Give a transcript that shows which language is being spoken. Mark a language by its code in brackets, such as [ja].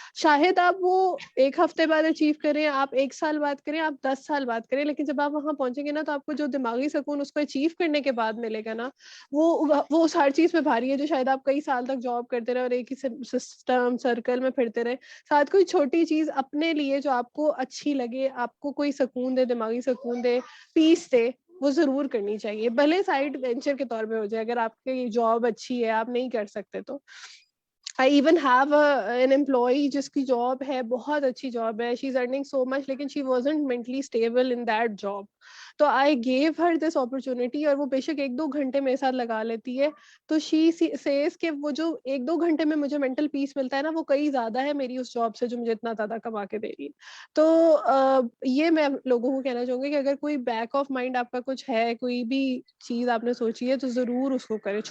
[ur] شاید آپ وہ 1 ہفتے بعد اچیو کریں, آپ 1 سال بعد کریں, آپ 10 سال بعد کریں, لیکن جب آپ وہاں پہنچیں گے نا تو آپ کو جو دماغی سکون اس کو اچیو کرنے کے بعد ملے گا نا, وہ اس ہر چیز پہ بھاری ہے جو شاید آپ کئی سال تک جاب کرتے رہے اور ایک ہی سسٹم سرکل میں پھرتے رہے. ساتھ کوئی چھوٹی چیز اپنے لیے جو آپ کو اچھی لگے, آپ کو کوئی سکون دے, دماغی سکون دے, پیس دے, وہ ضرور کرنی چاہیے. بھلے سائڈ وینچر کے طور پہ ہو جائے, اگر آپ کی جاب اچھی ہے آپ نہیں کر سکتے تو. [en] I even have an employee [ur] جس کی جاب ہے, [en] بہت اچھی جاب ہے, she's earning so much, لیکن she wasn't mentally stable in that job. [ur] تو [en] I gave her this opportunity, [ur] اور وہ بے شک 1-2 گھنٹے میرے ساتھ لگا لیتی ہے. تو [en] she says [ur] کہ وہ جو 1-2 گھنٹے میں مجھے [en] mental peace [ur] ملتا ہے نا, وہ کئی زیادہ ہے میری اس جاب سے جو مجھے اتنا زیادہ کما کے دے رہی ہے. تو یہ میں لوگوں کو کہنا چاہوں گی کہ اگر کوئی بیک آف مائنڈ آپ کا کچھ ہے, کوئی بھی چیز آپ نے سوچی ہے, تو ضرور اس کو کریں.